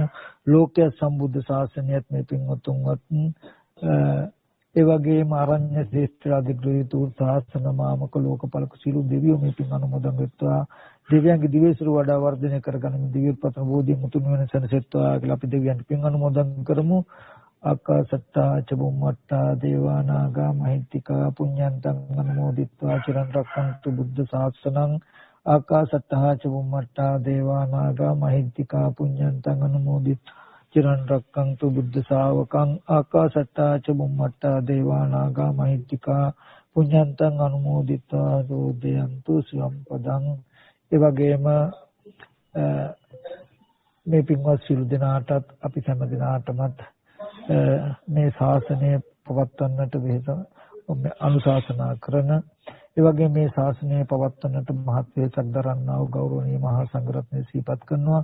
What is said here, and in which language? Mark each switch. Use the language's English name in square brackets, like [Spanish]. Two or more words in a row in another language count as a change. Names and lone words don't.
[Sinhala] ලෝකයේ සම්බුද්ධ ශාසනයත් මේ පින්වත්තුන්වත් ඒ වගේම ආරණ්‍ය ශ්‍රේෂ්ඨ අධිග්‍රහීතු ශාසන මාමක ලෝකපාලක සියලු දෙවියෝ මේ පින් අනුමෝදන් වෙත්වා. දෙවියන්ගේ දිවයිසුරු වඩා වර්ධනය කරගන්න දිව්‍යපතන බෝධිය මුතුන් වෙන සනසෙත්වා කියලා අපි දෙවියන්ට පින් අනුමෝදන් කරමු. [Pali] ආකාසත්තා චබුම්මත්තා දේවානාගා මහිත්‍තිකා පුඤ්ඤන්තං අනුමෝදිත්වා චිරන් රක්ඛන්තු බුද්ධ ශාසනං ආකාසත්තා චබුම්මත්තා දේවානාගා මහිත්‍තිකා පුඤ්ඤන්තං අනුමෝදිත්වා චිරන් රක්ඛන්තු බුද්ධ ශාවකං ආකාසත්තා චබුම්මත්තා දේවානාගා මහිත්‍තිකා පුඤ්ඤන්තං අනුමෝදිත්වා දෝදයන්තු සම්පදං. [Sinhala] ඒ වගේම මේ පින්වත් සියලු දෙනාටත් අපි හැම දිනාටමත් මේ ශාසනය පවත්වන්නට වෙහෙස අනුශාසනා කරන ඒ වගේ මේ ශාසනය පවත්වන්නට මහත් වෙහෙසක් දරන්නා වූ ගෞරවනීය මහා සංඝරත්නය සිහිපත් කරනවා.